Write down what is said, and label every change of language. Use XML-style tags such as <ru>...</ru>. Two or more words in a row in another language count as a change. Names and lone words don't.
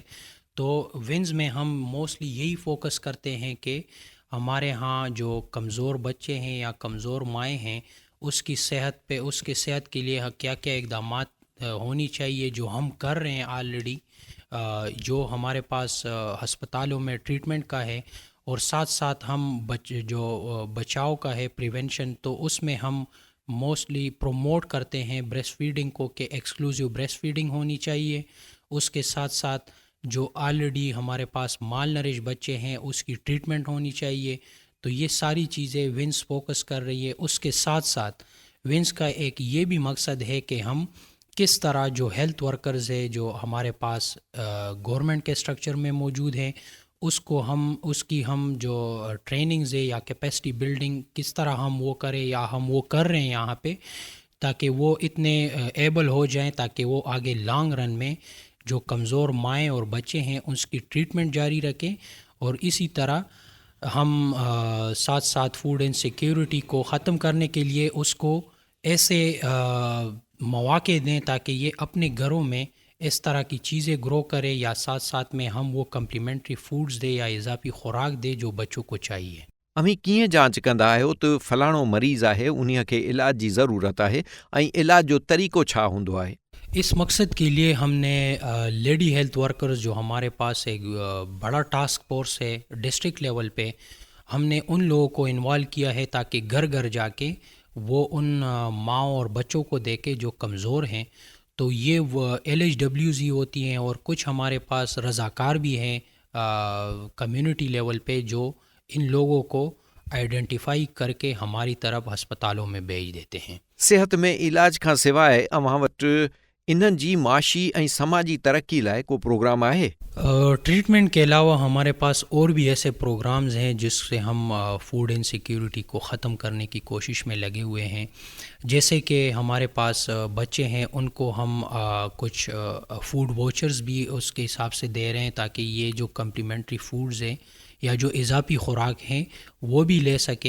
<ur>تو ونس میں ہم موسٹلی یہی فوکس کرتے ہیں کہ ہمارے یہاں جو کمزور بچے ہیں یا کمزور مائیں ہیں اس کی صحت پے، اس کے صحت کے لیے کیا کیا اقدامات ہونی چاہیے، جو ہم کر رہے ہیں آلریڈی، جو ہمارے پاس ہسپتالوں میں ٹریٹمنٹ کا ہے، اور ساتھ ساتھ ہم جو بچاؤ کا ہے، پریوینشن، تو اس میں ہم</ur> <en>mostly promote</en> <ur>کرتے ہیں</ur> <en>breast feeding</en> <ur>کو، کہ</ur> <en>exclusive breast feeding</en> <ur>ہونی چاہیے. اس کے ساتھ ساتھ جو آلریڈی ہمارے پاس</ur> <en>malnourish</en> <ur>بچے ہیں اس کی ٹریٹمنٹ ہونی چاہیے. تو یہ ساری چیزیں ونس فوکس کر رہی ہے. اس کے ساتھ ساتھ ونس کا ایک یہ بھی مقصد ہے کہ ہم کس طرح جو</ur> <en>health workers</en> <ur>ہے جو ہمارے پاس گورنمنٹ کے اسٹرکچر میں موجود ہیں اس کی ہم جو ٹریننگز ہے یا</ur> <en>capacity building</en> <ur>کس طرح ہم وہ کریں یا ہم وہ کر رہے ہیں یہاں پہ، تاکہ وہ اتنے ایبل ہو جائیں تاکہ وہ آگے</ur> <en>long run</en> <ur>میں جو کمزور مائیں اور بچے ہیں اس کی ٹریٹمنٹ جاری رکھیں. اور اسی طرح ہم ساتھ ساتھ</ur> <en>food insecurity</en> <ur>کو ختم کرنے کے لیے اس کو ایسے مواقع دیں تاکہ یہ اپنے گھروں میں اس طرح کی چیزیں گرو کرے، یا ساتھ ساتھ میں ہم وہ</ur> <en>complementary foods</en> <ur>دے یا اضافی خوراک دے جو بچوں کو چاہیے.</ur> <sd>امی کیے جانچ کندا آहियो تو فلاڻो मरीज़ आहे उन्हीअ खे इलाज जी ज़रूरत आहे ऐं इलाज जो तरीक़ो छा हूंदो आहे؟</sd> <ur>اس مقصد کے لیے ہم نے لیڈی ہیلتھ ورکرز جو ہمارے پاس ایک بڑا</ur> <en>task force</en> <ur>ہے</ur> <en>district level</en> <ur>پہ، ہم نے ان لوگوں کو انوالو کیا ہے تاکہ گھر گھر جا کے وہ ان ماؤں اور بچوں کو دیکھے جو کمزور ہیں. تو یہ وہ LHWs ہی ہوتی ہیں، اور کچھ ہمارے پاس رضاکار بھی ہیں</ur> <en>community level</en> <ur>پہ جو ان لوگوں کو آئیڈینٹیفائی کر کے ہماری طرف ہسپتالوں میں بھیج دیتے ہیں.</ur> <sd>صحت میں علاج खां सवाइ अव्हां वटि इन्हनि जी معاشی ऐं समाजी तरक़ी लाइ को प्रोग्राम आहे؟</sd> <ur>ٹریٹمنٹ کے علاوہ ہمارے پاس اور بھی ایسے پروگرامز ہیں جس سے ہم</ur> <en>food insecurity</en> <ur>کو ختم کرنے کی کوشش میں لگے ہوئے ہیں. جیسے کہ ہمارے پاس بچے ہیں، ان کو ہم کچھ</ur> <en>food vouchers</en> <ur>بھی اس کے حساب سے دے رہے ہیں تاکہ یہ جو</ur> <en>complementary foods</en> <ur>ہیں یا جو اضافی خوراک ہیں وہ بھی لے سکیں.</ur>